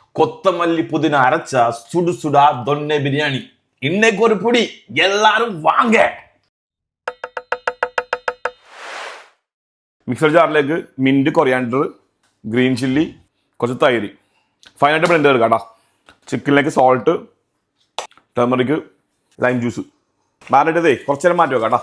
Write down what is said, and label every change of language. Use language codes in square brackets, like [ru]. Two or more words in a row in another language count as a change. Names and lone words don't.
[ta] கொத்தமல்லி புதினா அரைச்ச சுடு சுடா தொன்னை பிரியாணி. இன்னைக்கு ஒரு புடி, எல்லாரும் வாங்க. [en] mixer jar mint, coriander, green chilli, [ml] കുറച്ച് തൈര്, ഫൈനായിട്ട് ബ്ലെൻഡ് എടുക്കാം കേട്ടോ. ചിക്കനിലേക്ക് [en] salt, turmeric, lime juice [ml] മാറിയിട്ടതേ കുറച്ച് നേരം മാറ്റി വെക്കാം കേട്ടോ.